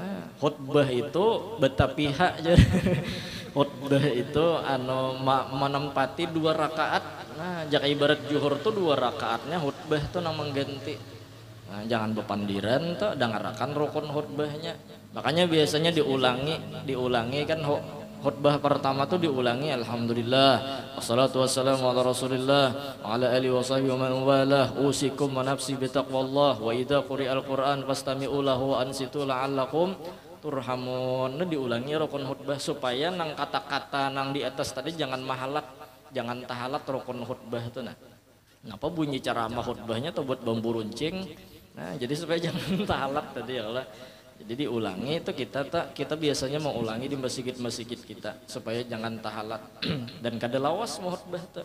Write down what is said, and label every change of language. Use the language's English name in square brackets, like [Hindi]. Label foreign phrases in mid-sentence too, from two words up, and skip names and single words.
[Banjar] Nah, khutbah itu betapiha aja. Khutbah itu menempati 2 rakaat. Nah, jika ibarat zuhur tuh 2 rakaatnya khutbah tuh nang mengganti. Nah, jangan bepandiran tuh dengarakan rukun khutbahnya. Makanya biasanya diulangi kan khutbah pertama tuh diulangi [Arabic] الحمد لله والصلاة والسلام على رسول الله و على آله و صحبه و من والاه أوصيكم و نفسي بتقوى الله و إذا قرئ القرآن فاستمعوا له و أنصتوا لعلكم ترحمون. [Banjar] Nah, diulangi rukun khutbah supaya nang kata-kata nang di atas tadi jangan tahalat rukun khutbah itu. Nah ngapa bunyi ceramah khutbahnya tuh buat bambu runcing. Nah jadi supaya jangan tahalat tadi [Arabic] ya Allah. [Banjar] Jadi diulangi itu kita biasanya mau ulangi di masjid-masjid kita supaya jangan tahalat dan kada lawas mau khutbah tuh.